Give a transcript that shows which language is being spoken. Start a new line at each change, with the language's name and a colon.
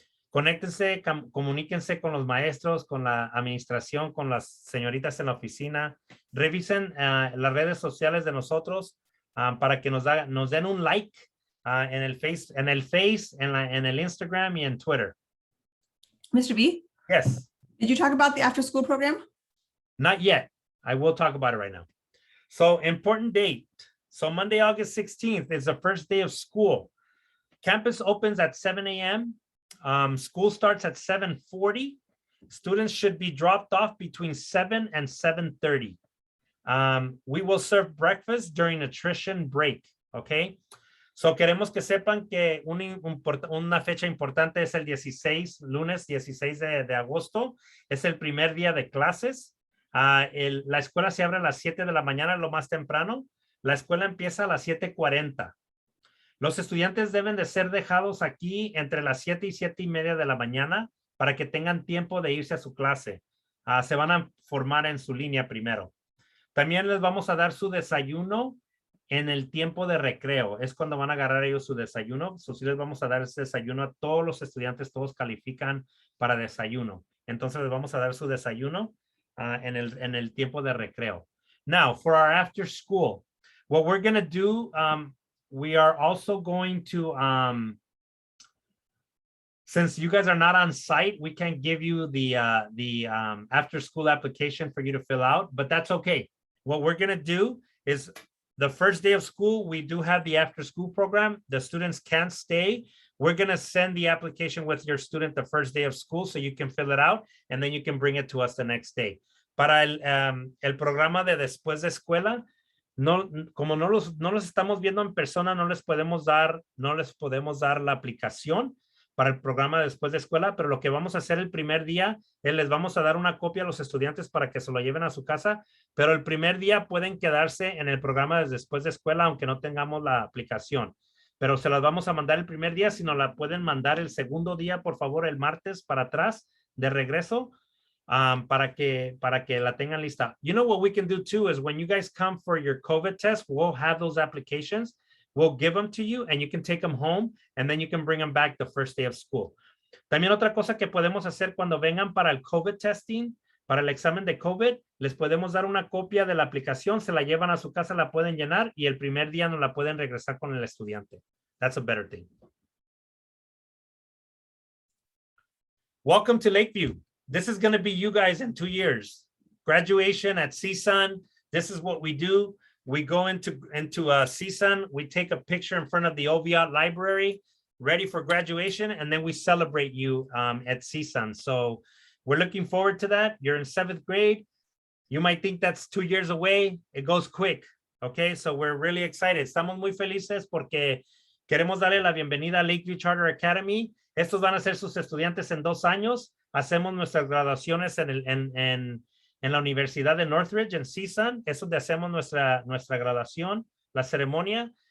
Spanish: Conéctense, comuníquense con los maestros, con la administración, con las señoritas en la oficina. Revisen las redes sociales de nosotros para que nos den un like en el Face, en el Instagram y en Twitter.
English: Mr. B, Yes. did you talk about the after school program? Not yet. I will talk about it right now. So important date. So Monday, August 16th is the first day of school. Campus opens at 7 a.m. School starts at 7:40. Students should be dropped off between 7 and 7:30. We will serve breakfast during nutrition break. Okay.
Spanish: So queremos que sepan que una fecha importante es el 16, lunes 16 de agosto. Es el primer día de clases. La escuela se abre a las 7 de la mañana, lo más temprano. La escuela empieza a las 7:40. Los estudiantes deben de ser dejados aquí entre las 7 y 7:30 de la mañana para que tengan tiempo de irse a su clase. Se van a formar en su línea primero. También les vamos a dar su desayuno en el tiempo de recreo. Es cuando van a agarrar ellos su desayuno. Sí les vamos a dar ese desayuno a todos los estudiantes. Todos califican para desayuno. Entonces les vamos a dar su desayuno en el tiempo de recreo.
English: Now, for our after school, what we're going to do, we are also going to, since you guys are not on site, we can't give you the after school application for you to fill out, but that's okay. What we're going to do is the first day of school, we do have the after school program. The students can stay. We're going to send the application with your student the first day of school so you can fill it out and then you can bring it to us the next day.
Spanish: Para el programa de después de escuela, como no los estamos viendo en persona, no les podemos dar la aplicación para el programa de después de escuela, pero lo que vamos a hacer el primer día es les vamos a dar una copia a los estudiantes para que se lo lleven a su casa, pero el primer día pueden quedarse en el programa de después de escuela aunque no tengamos la aplicación. Pero se las vamos a mandar el primer día. Si nos la pueden mandar el segundo día, por favor, el martes para atrás de regreso, para que la tengan lista.
English: You know what we can do too is when you guys come for your COVID test, we'll have those applications. We'll give them to you and you can take them home and then you can bring them back the first day of school.
Spanish: También otra cosa que podemos hacer cuando vengan para el COVID testing, para el examen de COVID, les podemos dar una copia de la aplicación, se la llevan a su casa, la pueden llenar y el primer día nos la pueden regresar con el estudiante.
English: That's a better thing. Welcome to Lakeview. This is going to be you guys in 2 years. Graduation at CSUN. This is what we do. We go into CSUN. We take a picture in front of the Oviatt Library, ready for graduation, and then we celebrate you at CSUN. So we're looking forward to that. You're in 7th grade. You might think that's 2 years away. It goes quick. Okay, so we're really excited.
Spanish: Estamos muy felices porque queremos darle la bienvenida a Lakeview Charter Academy. Estos van a ser sus estudiantes en 2 años. Hacemos nuestras graduaciones en la Universidad de Northridge, en CSUN. Es donde hacemos nuestra graduación, la ceremonia.